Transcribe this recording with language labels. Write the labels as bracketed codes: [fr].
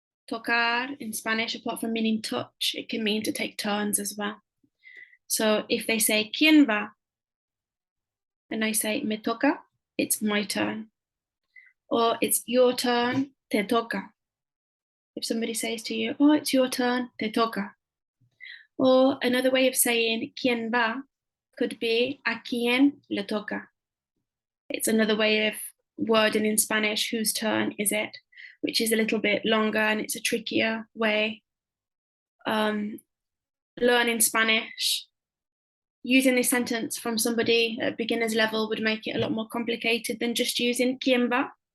[en] Tocar in Spanish, apart from meaning touch, it can mean to take turns as well. So if they say [es] ¿quién va? [en] And I say [es] me toca, [en] it's my turn. Or it's your turn, [es] te toca. [en] If somebody says to you, oh, it's your turn, te toca. Or another way of saying [es] ¿quién va? [en] Could be a [es] quién le toca. [en] It's another way of wording in Spanish, whose turn is it, which is a little bit longer and it's a trickier way. Learning Spanish, using this sentence from somebody at beginner's level would make it a lot more complicated than just using [es] ¿quién va?